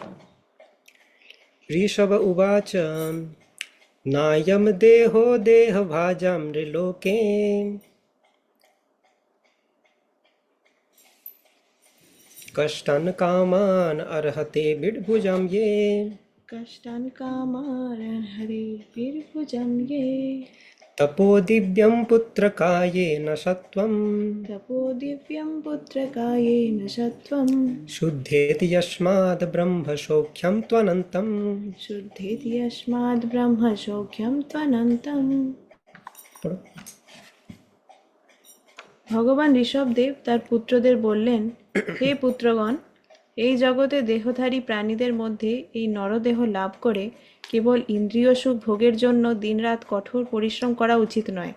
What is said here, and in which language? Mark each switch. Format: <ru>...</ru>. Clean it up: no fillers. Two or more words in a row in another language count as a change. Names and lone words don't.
<sa>ঋষভ উবাচ নায়ম দেহো দেহ ভাজাম নৃলোকে কষ্টান কামান অর্হতে বিডভুজম ये कष्टान् कामान् हरिर्भुजं ये तपो दिव्यं पुत्रकायेन सत्वं तपो दिव्यं पुत्रकायेन सत्वं शुद्धेति यस्माद् ब्रह्मसौख्यं त्वनन्तं। शुद्धेति यस्माद् ब्रह्मसौख्यं त्वनन्तम्।</sa> <bn>পড়ো। ভগবান ঋষভদেব তার পুত্রদের বললেন, হে পুত্রগণ, এই জগতে দেহধারী প্রাণীদের মধ্যে এই নরদেহ লাভ করে কেবল ইন্দ্রিয় সুখ ভোগের জন্য দিনরাত কঠোর পরিশ্রম করা উচিত নয়।</bn>